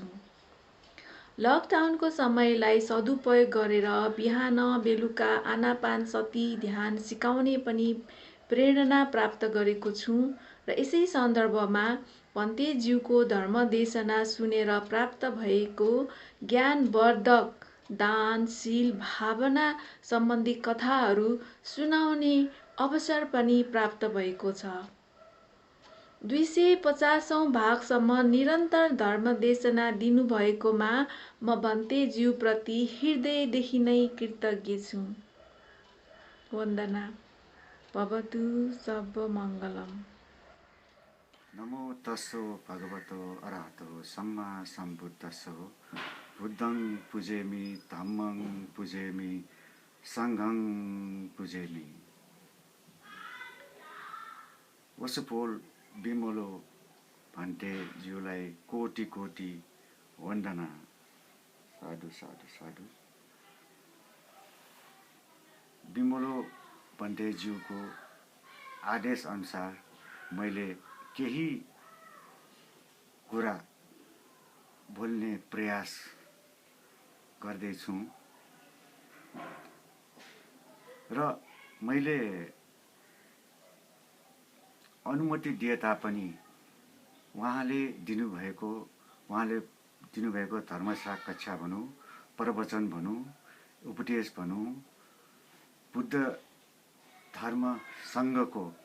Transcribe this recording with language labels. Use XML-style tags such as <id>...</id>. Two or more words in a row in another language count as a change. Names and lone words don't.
<ne>लकडाउनको समयलाई सदुपयोग गरेर बिहान बेलुका आनापान सती ध्यान सिकाउने पनि प्रेरणा प्राप्त गरेको छु र यसै सन्दर्भमा भन्तेज्यूको धर्मदेशना सुनेर प्राप्त भएको ज्ञानवर्धक दानशील भावना सम्बन्धी कथाहरू सुनाउने अवसर पनि प्राप्त भएको छ। 250औं भागसम्म निरन्तर धर्मदेशना दिनुभएकोमा म भन्तेज्यूप्रति हृदयदेखि नै कृतज्ञ छु।</ne> <sa>वन्दना। भवतु सर्वमङ्गलम्।</sa> <pi>नमो तस्सो भगवतो अरहतो सम्मा सम्बुद्धस्सो बुद्धं पूजेमि धम्मं पूजेमि सङ्घं पूजेमि।</pi> <ne>वसुपोल बिमलो भन्तेज्यूलाई कोटि कोटि वन्दना। साधु साधु साधु। बिमलो भन्तेज्यूको आदेश अनुसार मैले केही कुरा बोल्ने प्रयास गर्दैछु र मैले अनुमति दिए तापनि उहाँले दिनुभएको धर्मसाकक्षा भनौँ, प्रवचन भनौँ, उपदेश भनौँ, बुद्ध धर्म सङ्घको</ne>